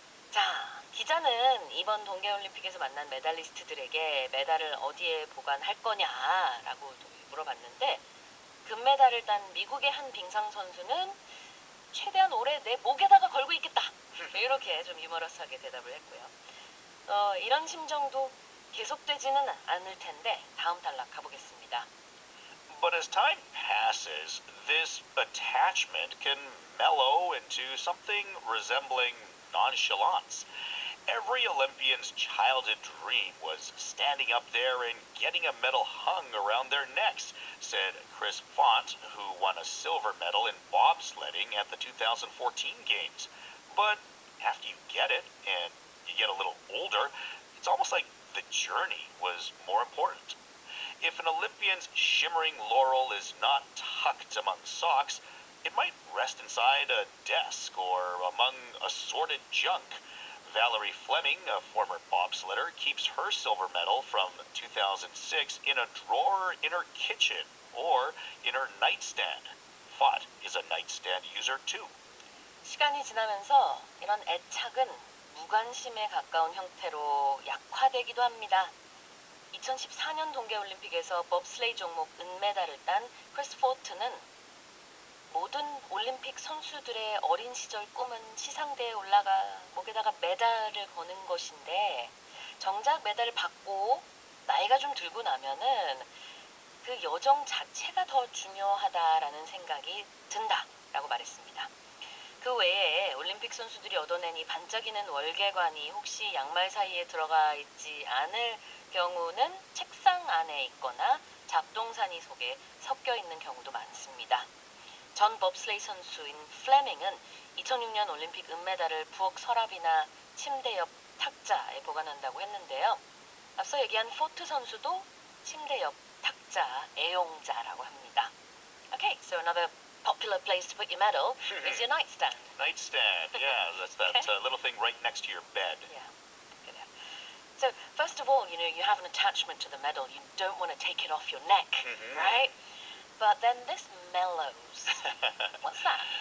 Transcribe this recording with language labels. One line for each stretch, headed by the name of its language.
Korean: 자, 기자는 이번 동계올림픽에서 만난 메달리스트들에게 메달을 어디에 보관할 거냐라고 물어봤는데 금메달을 딴 미국의 한 빙상 선수는 최대한 오래 내 목에다가 걸고 있겠다. 이렇게 좀 유머러스하게 대답을 했고요. 이런 심정도 계속되지는 않을 텐데 다음 단락 가보겠습니다.
English: But as time passes, this attachment can mellow into something resembling nonchalance. Every Olympian's childhood dream was standing up there and getting a medal hung around their necks, said Chris Font, who won a silver medal in bobsledding at the 2014 Games. But after you get it, and you get a little older, it's almost like the journey was more important. If an Olympian's shimmering laurel is not tucked among socks, it might rest inside a desk or among assorted junk. Valerie Fleming, a former bobsledder, keeps her silver medal from 2006 in a drawer in her kitchen or in her nightstand. Fott is a nightstand user too.
Korean: 시간이 지나면서 이런 애착은 무관심에 가까운 형태로 약화되기도 합니다. 2014년 동계올림픽에서 법슬레이 종목 은메달을 딴 크리스 포트는 모든 올림픽 선수들의 어린 시절 꿈은 시상대에 올라가 목에다가 메달을 거는 것인데 정작 메달을 받고 나이가 좀 들고 나면은 그 여정 자체가 더 중요하다라는 생각이 든다라고 말했습니다. 그 외에 올림픽 선수들이 얻어낸 이 반짝이는 월계관이 혹시 양말 사이에 들어가 있지 않을 경우는 책상 안에 있거나 잡동사니 속에 섞여 있는 경우도 많습니다. 전 법슬레이 선수인 플레밍은 2006년 올림픽 은메달을 부엌 서랍이나 침대 옆 탁자에 보관한다고 했는데요. 앞서 얘기한 포트 선수도 침대 옆 탁자 애용자라고 합니다.
English: Okay, so another popular place to put your medal is your nightstand. Nightstand, yeah, that's that little thing right next to your bed. Yeah. So first of all, you have an attachment to the medal. You don't want to take it off your neck, right? But then this mellows. What's that?